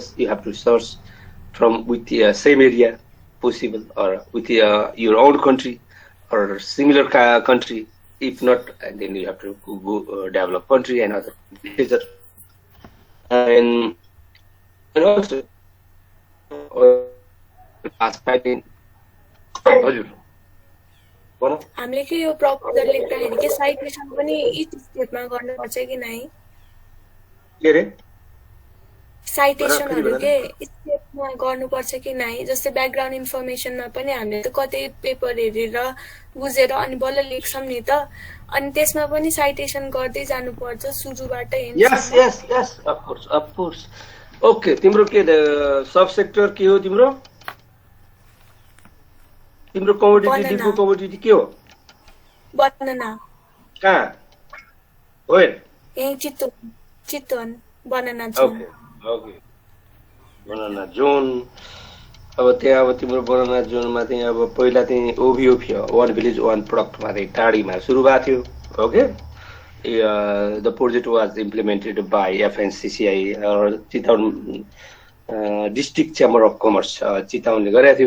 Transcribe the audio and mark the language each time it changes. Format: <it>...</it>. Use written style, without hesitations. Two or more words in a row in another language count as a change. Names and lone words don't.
<en>You have to source from with the same area possible, or with your own country or similar country. If not, and then you have to go develop country and other literature. And also past finding.</en> <ne>हामीले के यो प्रपोजल लेख्दाखेरि के साइटेसन पनि</ne> <en>each step</en> <ne>गर्नुपर्छ कि नै? के रे? साइटेसनहरु के स्टेपमा गर्नुपर्छ कि नै? जस्तै</ne> <en>background information</en> <ne>पनि हामीले त कतै पेपर हेरेर बुझेर अनि बल्ल लेख्छौं नि त, अनि त्यसमा पनि साइटेसन गर्दै जानुपर्छ सुरुबाटै हेर्नु.</ne> <en>yes of course.</en> <ne>ओके, तिम्रो के</ne> <en>sub sector</en> <ne>के हो तिम्रो? तिम्रो</ne> <en>commodity depot commodity</en> <ne>के हो? बनाना. कहाँ? ओए यही चितवन</ne> <en>banana zone. okay banana zone.</en> <ne>अब त्यहाँ अब तिम्रो बनाना जोनमा चाहिँ अब पहिला चाहिँ</ne> <en>OVOP one village one product</en> <ne>चाहिँ टाढीमा सुरु भएको थियो.</ne> <en>okay, the project was implemented by FNCCI Chitwan District Chamber of Commerce Chitwan</en> <ne>गरेको थियो.</ne>